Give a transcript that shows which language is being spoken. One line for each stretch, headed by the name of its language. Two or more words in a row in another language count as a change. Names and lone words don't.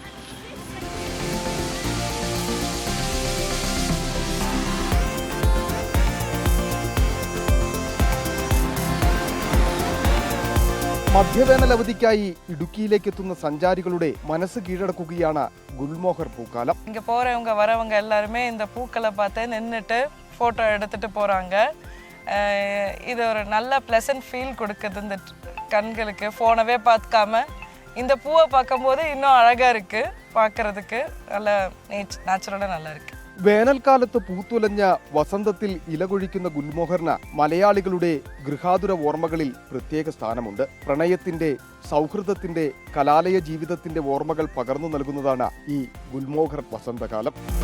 Malayalam: മധ്യവേനൽ അവധിക്കായി ഇടുക്കിയിലേക്ക് എത്തുന്ന സഞ്ചാരികളുടെ മനസ്സ് കീഴടക്കുകയാണ് ഗുൽമോഹർ പൂക്കാലം.
Tamil: இங்க போறவங்க வரவங்க எல்லாருமே இந்த பூக்களை பார்த்து நின்றுட்டு ஃபோட்டோ எடுத்துட்டு போகிறாங்க. இது ஒரு நல்ல
English: pleasant feel
Tamil: கொடுக்குது இந்த கண்களுக்கு. ஃபோனவே பார்க்காம இந்த பூவை பார்க்கும்போது இன்னும் அழகாக இருக்குது, பார்க்குறதுக்கு நல்ல நேச்சுரலாக நல்லா இருக்குது.
Malayalam: വേനൽക്കാലത്ത് പൂത്തുലഞ്ഞ വസന്തത്തിൽ ഇലകൊഴിക്കുന്ന ഗുൽമോഹറിന് മലയാളികളുടെ ഗൃഹാതുര ഓർമ്മകളിൽ പ്രത്യേക സ്ഥാനമുണ്ട്. പ്രണയത്തിന്റെ, സൗഹൃദത്തിന്റെ, കലാലയ ജീവിതത്തിന്റെ ഓർമ്മകൾ പകർന്നു നൽകുന്നതാണ് ഈ ഗുൽമോഹർ വസന്തകാലം.